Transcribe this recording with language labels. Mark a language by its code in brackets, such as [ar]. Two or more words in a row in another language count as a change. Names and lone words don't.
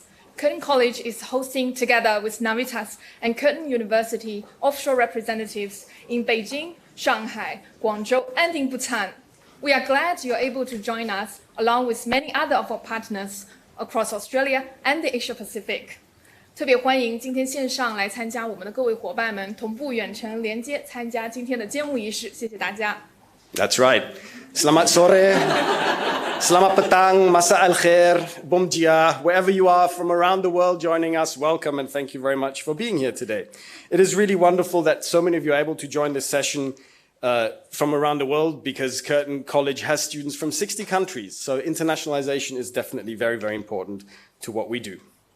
[en] Curtin College is hosting, together with Navitas and Curtin University, offshore representatives in Beijing, Shanghai, Guangzhou, and in Bhutan. We are glad you're able to join us, along with many other of our partners across Australia and the Asia Pacific. [zh] 特别欢迎今天线上来参加我们的各位伙伴们同步远程连接参加今天的揭幕仪式，谢谢大家。 [en] That's right. [id] Selamat sore, [ms] selamat petang, [ar] مساء الخير, [pt] bom dia, [en] wherever you are from around the world joining us, welcome and thank you very much for being here today. It is really wonderful that so many of you are able to join this session from around the world, because Curtin College has students from 60 countries. So internationalization is definitely very, very important to what we do.